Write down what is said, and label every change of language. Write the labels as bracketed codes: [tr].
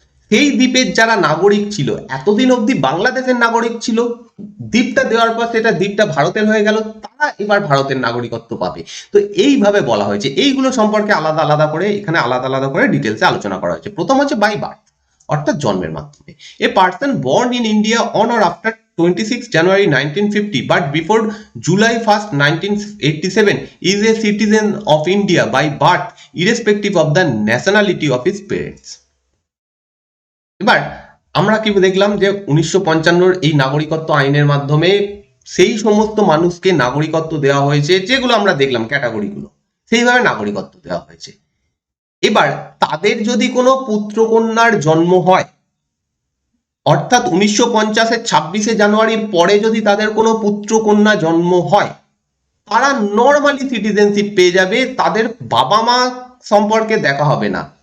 [bn] সেই দ্বীপের যারা নাগরিক ছিল, এতদিন অবধি বাংলাদেশের নাগরিক ছিল, দ্বীপটা দেওয়ার পর সেটা দ্বীপটা ভারতের হয়ে গেল, তারা এবার ভারতের নাগরিকত্ব পাবে। তো এইভাবে বলা হয়েছে। এইগুলো সম্পর্কে আলাদা আলাদা করে এখানে আলাদা আলাদা করে ডিটেলসে আলোচনা করা হয়েছে। প্রথম হচ্ছে বাই বার্থ, অর্থাৎ জন্মের মাধ্যমে। [en] A person born in India on or after 26 January 1950 but before July 1st 1987 is a citizen of India by birth irrespective of the nationality of his parents. [bn] এবার আমরা কি দেখলাম যে 1955 এই নাগরিকত্ব আইনের মাধ্যমে সেই সমস্ত মানুষকে নাগরিকত্ব দেওয়া হয়েছে, যেগুলো আমরা দেখলাম ক্যাটাগরিগুলো, সেইভাবে নাগরিকত্ব দেওয়া হয়েছে। এবার তাদের যদি কোনো পুত্রকন্যার জন্ম হয়, অর্থাৎ 1950-এর 26শে জানুয়ারির পরে যদি তাদের কোনো পুত্রকন্যা জন্ম হয়, তারা নর্মালি সিটিজেনশিপ পেয়ে যাবে, তাদের বাবা মা সম্পর্কে দেখা হবে না।